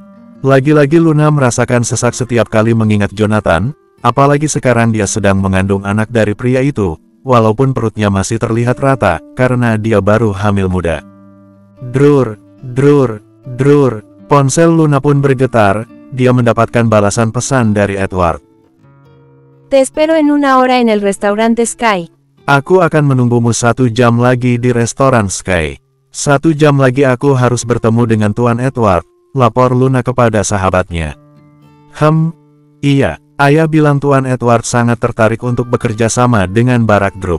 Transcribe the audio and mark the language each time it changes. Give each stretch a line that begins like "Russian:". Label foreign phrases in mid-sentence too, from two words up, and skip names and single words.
Indonesian: Lagi-lagi Luna merasakan sesak setiap kali mengingat Jonathan, apalagi sekarang dia sedang mengandung anak dari pria itu, walaupun perutnya masih terlihat rata, karena dia baru hamil muda. Drur, drur, drur, ponsel Luna pun bergetar, dia mendapatkan balasan pesan dari Edward.
Spanish: Te espero en una hora en el restaurante Sky.
Indonesian: Aku akan menunggumu 1 jam lagi di restoran Sky. 1 jam lagi aku harus bertemu dengan Tuan Edward, lapor Luna kepada sahabatnya. Iya, ayah bilang Tuan Edward sangat tertarik untuk bekerja sama dengan Barak Group.